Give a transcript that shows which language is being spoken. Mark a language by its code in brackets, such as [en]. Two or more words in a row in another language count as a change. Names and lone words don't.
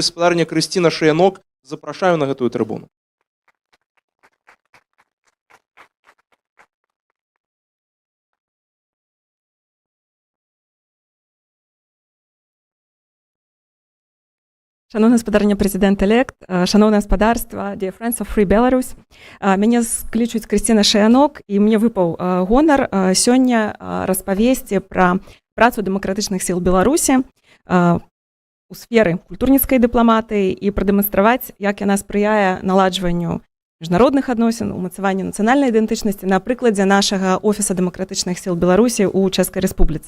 [be] Спадарня Крысціна Шаянок, запрашаю на гэтую трыбуну. Шановна спадарня прэзідэнт-элект, шановнае гаспадарства, [en] dear friends of Free Belarus. [be] Мяне клічуць Крысціна Шаянок, і мне выпаў гонар сёння распавесці пра працу дэмакратычных сіл Беларусі у сферы культурніцкай дыпламатыі і прадэманстраваць, як яна спрыяе наладжванню міжнародных адносін, умацаванню нацыянальнай ідэнтычнасці на прыкладзе нашага офіса дэмакратычных сіл Беларусі ў Чэшскай Рэспубліцы.